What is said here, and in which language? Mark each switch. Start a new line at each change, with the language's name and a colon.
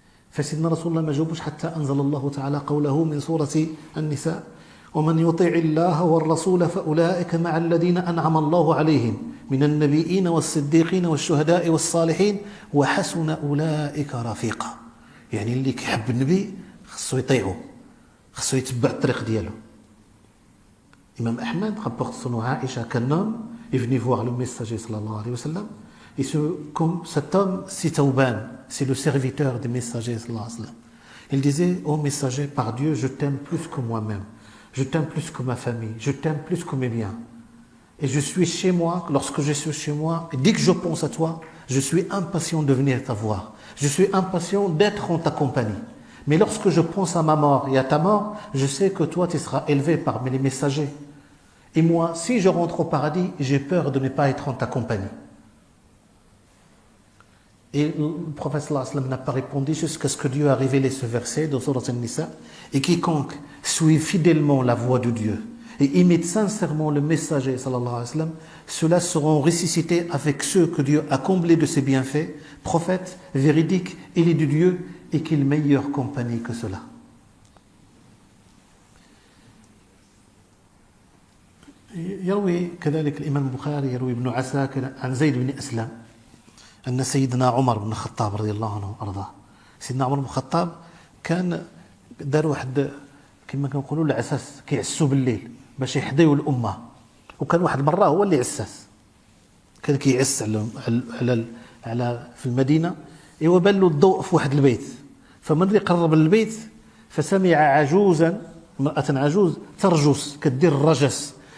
Arabic: فسيدنا رسول الله ما جاوبوش حتى انزل الله تعالى قوله من سوره النساء ومن يطع الله والرسول فاولئك مع الذين انعم الله عليهم من النبيين والصديقين والشهداء والصالحين وحسن اولئك رفيقا. يعني اللي كيحب النبي خصو يطيعه، خصو يتبع الطريق ديالو.
French: Imam Ahmed rapporte son nom à Aïcha qu'un homme est venu voir le messager sallallahu alayhi wa sallam, et comme cet homme c'est Tawban, c'est le serviteur du messager sallallahu alayhi wa sallam. Il disait ô messager, par Dieu je t'aime plus que moi-même, je t'aime plus que ma famille, je t'aime plus que mes biens, et je suis chez moi, lorsque je suis chez moi et dès que je pense à toi je suis impatient de venir te voir, je suis impatient d'être en ta compagnie. Mais lorsque je pense à ma mort et à ta mort, je sais que toi tu seras élevé parmi les messagers. Et moi, si je rentre au paradis, j'ai peur de ne pas être en ta compagnie. Et le prophète sallallahu alayhi wa sallam n'a pas répondu jusqu'à ce que Dieu a révélé ce verset dans Sourate An-Nisa. Et quiconque suit fidèlement la voie de Dieu et imite sincèrement le messager sallallahu alayhi wa sallam, ceux-là seront ressuscités avec ceux que Dieu a comblés de ses bienfaits, prophètes, véridiques, élus de Dieu, et quelle meilleure compagnie que cela.
Arabic: يروي كذلك الإمام البخاري يروي ابن عساكر عن زيد بن أسلم أن سيدنا عمر بن الخطاب رضي الله عنه وأرضاه. سيدنا عمر بن الخطاب كان دار واحد كما كنقولوا العساس كيعسوا بالليل باش يحضيوا الأمة، وكان واحد مرة هو اللي عساس، كان كيعس على في المدينة، إيوا بان له الضوء في واحد البيت، فمن اللي قرب للبيت فسمع عجوزا، امرأة عجوز ترجس كدير الرجس.